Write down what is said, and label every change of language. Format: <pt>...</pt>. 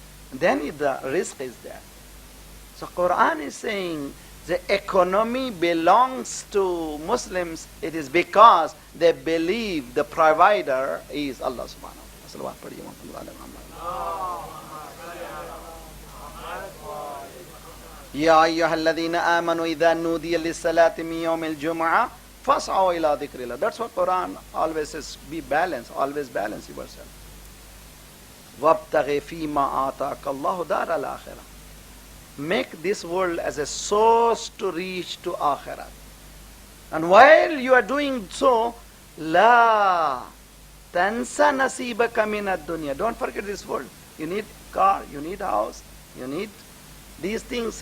<en>Then the risk is there. So Quran is saying the economy belongs to Muslims. It is because they believe the provider is Allah subhanahu wa ta'ala.</en> <ar>يا أيها الذين آمنوا إذا نودي للصلاة من يوم الجمعة فاسعوا إلى ذكر الله.</ar> <en>That's what Quran always says. Be balanced. Always balance yourself.</en> <ar>وابتغ فيما آتاك الله دار الآخرة.</ar> <en>Make this world as a source to reach to Akhirat. And while you are doing so,</en> <ar>لا تنسى نصيبك من الدنيا.</ar> <en>Don't forget this world. You need car, you need house, you need these things.</en>